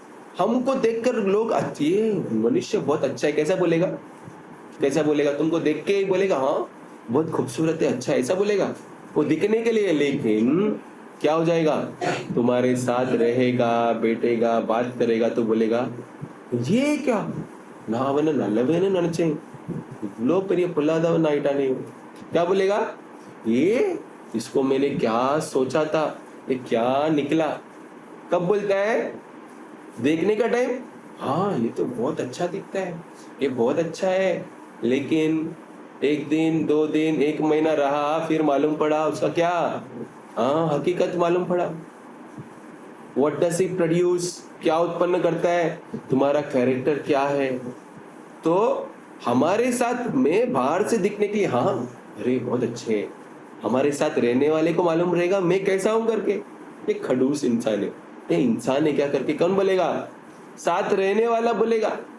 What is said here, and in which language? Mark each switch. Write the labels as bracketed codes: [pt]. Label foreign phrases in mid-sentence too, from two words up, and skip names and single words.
[hi] हमको देखकर लोग ये मनुष्य बहुत अच्छा है, कैसा बोलेगा, कैसा बोलेगा, तुमको देख के ही बोलेगा हाँ बहुत खूबसूरत है, अच्छा है, ऐसा बोलेगा वो दिखने के लिए। लेकिन क्या हो जाएगा, तुम्हारे साथ रहेगा, बैठेगा, बात करेगा तो बोलेगा ये क्या ना [ta] அவன நல்லவேன்னு நினைச்சேன், இவ்வளோ பெரிய பொல்லாதவன் ஆயிட்டானே। [hi] क्या बोलेगा, ये इसको मैंने क्या सोचा था, ये क्या निकला। कब बोलता है, देखने का टाइम, हाँ ये तो बहुत अच्छा दिखता है, ये बहुत अच्छा है। लेकिन एक दिन, 2 दिन, 1 महीना रहा, फिर मालूम पड़ा उसका क्या, हकीकत मालूम पड़ा। [en] What does he produce, [hi] क्या उत्पन्न करता है, तुम्हारा कैरेक्टर क्या है। तो हमारे साथ में बाहर से दिखने के लिए हाँ अरे बहुत अच्छे हैं, हमारे साथ रहने वाले को मालूम रहेगा मैं कैसा हूं करके, ये खड़ूस इंसान है, ये इंसान है क्या करके कौन बोलेगा, साथ रहने वाला बोलेगा।